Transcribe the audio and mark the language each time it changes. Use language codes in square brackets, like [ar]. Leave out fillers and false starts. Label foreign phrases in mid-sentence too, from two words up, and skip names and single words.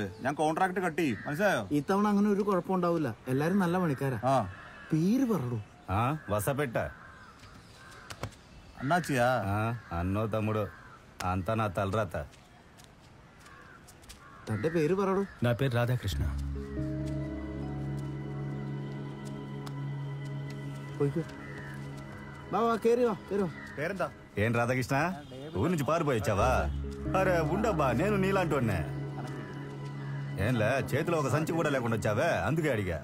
[ml] ഞാൻ കോൺട്രാക്ട് കട്ട് ചെയ്യും, മനസ്സിലായോ? ഇത്തവണ അങ്ങനെ ഒരു കുഴപ്പമുണ്ടാവില്ല. എല്ലാരും നല്ല പണിക്കാരാ. പേര് പറടൂ. [te] వసపెట్ట అన్నాచియా? అన్నో తమ్ముడు, అంతా నా తలరాత. [ml] തന്റെ പേര് പറടൂ. [te] నా పేరు రాధాకృష్ణ. పేరెంత? ఏం రాధాకృష్ణ, ఊరి నుంచి పారిపోయొచ్చావా? అరే ఉండబ్బా, నేను నీలాంటోనే. ఏంలే, చేతిలో ఒక సంచి కూడా లేకుండా వచ్చావే, అందుకే అడిగా.